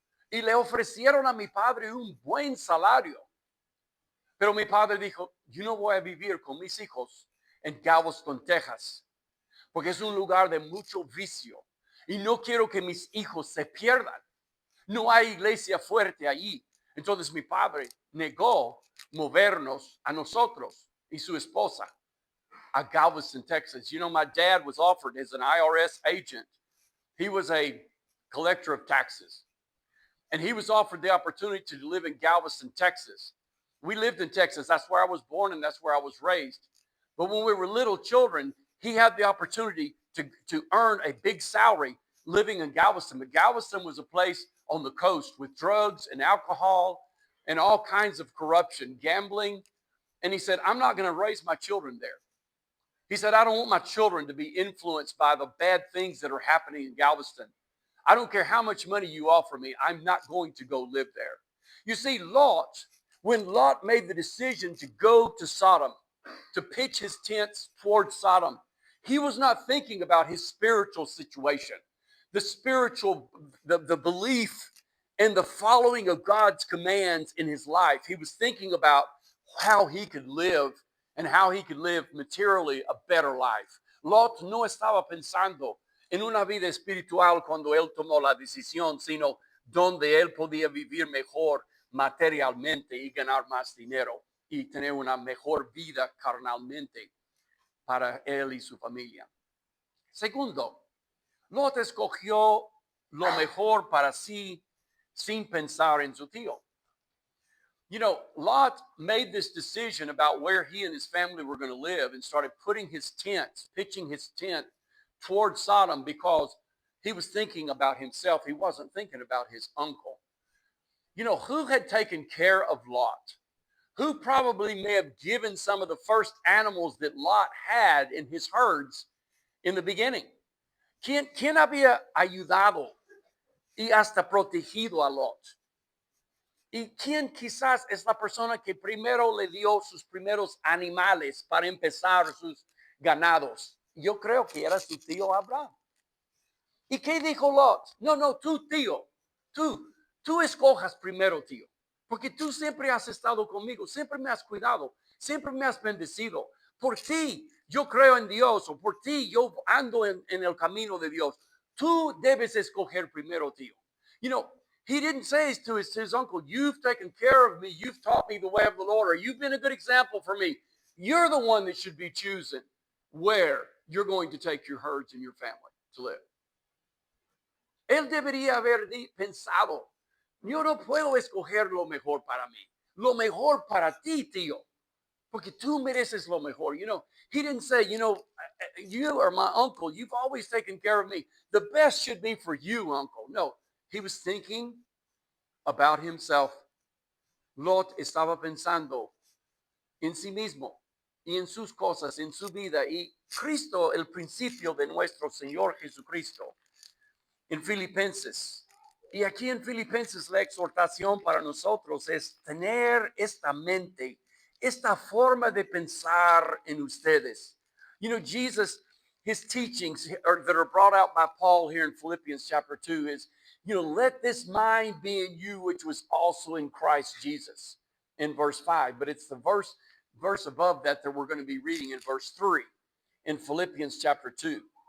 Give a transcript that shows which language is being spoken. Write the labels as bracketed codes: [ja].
[es] Y le ofrecieron a mi padre un buen salario. Pero mi padre dijo, yo no voy a vivir con mis hijos en Galveston, Texas, porque es un lugar de mucho vicio. Y no quiero que mis hijos se pierdan. No hay iglesia fuerte allí. Entonces mi padre negó movernos a nosotros y su esposa a Galveston, Texas. [en] You know, my dad was offered as an IRS agent. He was a collector of taxes. And he was offered the opportunity to live in Galveston, Texas. We lived in Texas. That's where I was born and that's where I was raised. But when we were little children, he had the opportunity to earn a big salary living in Galveston. But Galveston was a place on the coast with drugs and alcohol and all kinds of corruption, gambling. And he said, I'm not going to raise my children there. He said, I don't want my children to be influenced by the bad things that are happening in Galveston. I don't care how much money you offer me. I'm not going to go live there. You see, when Lot made the decision to go to Sodom, to pitch his tents towards Sodom, he was not thinking about his spiritual situation, the belief and the following of God's commands in his life. He was thinking about how he could live and how he could live materially a better life. [es] Lot no estaba pensando en una vida espiritual cuando él tomó la decisión, sino donde él podía vivir mejor materialmente y ganar más dinero y tener una mejor vida carnalmente para él y su familia. Segundo, Lot escogió lo mejor para sí sin pensar en su tío. [en] You know, Lot made this decision about where he and his family were going to live and started putting his tents, pitching his tent towards Sodom because he was thinking about himself. He wasn't thinking about his uncle. You know, who had taken care of Lot? Who probably may have given some of the first animals that Lot had in his herds in the beginning? [es] ¿Quién había ayudado y hasta protegido a Lot? ¿Y quién quizás es la persona que primero le dio sus primeros animales para empezar sus ganados? Yo creo que era su tío Abraham. ¿Y qué dijo Lot? No, tú tío, tú escojas primero, tío, porque tú siempre has estado conmigo, siempre me has cuidado, siempre me has bendecido. Por ti yo creo en Dios, o por ti yo ando en el camino de Dios. Tú debes escoger primero, tío. [en] You know, he didn't say to his uncle, you've taken care of me, you've taught me the way of the Lord, or you've been a good example for me. You're the one that should be choosing where you're going to take your herds and your family to live. [es] Él debería haber pensado, yo no puedo escoger lo mejor para mí, lo mejor para ti, tío, porque tú mereces lo mejor. [en] You know, he didn't say, you are my uncle, you've always taken care of me. The best should be for you, uncle. No, he was thinking about himself. [es] Lot estaba pensando en sí mismo y en sus cosas, en su vida. Y Cristo, el principio de nuestro Señor Jesucristo, en Filipenses. Y aquí en Filipenses la exhortación para nosotros es tener esta mente, esta forma de pensar en ustedes. [en] You know, Jesus, his teachings that are brought out by Paul here in Philippians chapter 2 is, let this mind be in you, which was also in Christ Jesus, in verse 5. But it's the verse above that we're going to be reading in verse 3 in Philippians chapter 2.